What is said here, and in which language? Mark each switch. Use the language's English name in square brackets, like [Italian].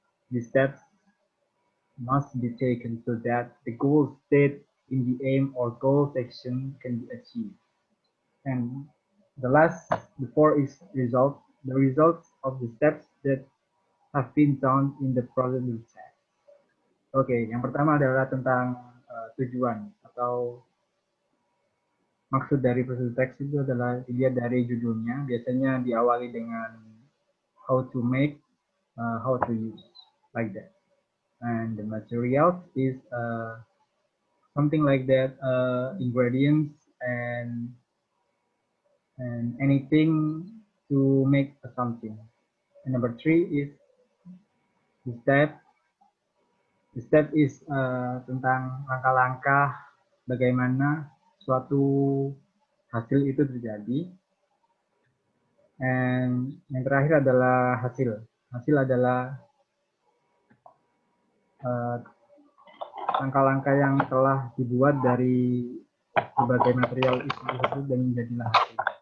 [English] The steps must be taken so that the goal stated in the aim or goal section can be achieved. And the 4 is result. The results of the steps that have been done in the procedure text. [Indonesian] Oke, yang pertama adalah tentang tujuan atau maksud dari procedure text itu adalah dilihat dari judulnya, biasanya diawali dengan [English] how to make, how to use, like that. And the materials is something like that, ingredients and anything to make something. And number 3 is the step. The step is [Indonesian] tentang langkah-langkah bagaimana suatu hasil itu terjadi. [English] And [Indonesian] yang terakhir adalah hasil. Hasil adalah langkah-langkah yang telah dibuat dari berbagai material itu dan menjadilah hasil.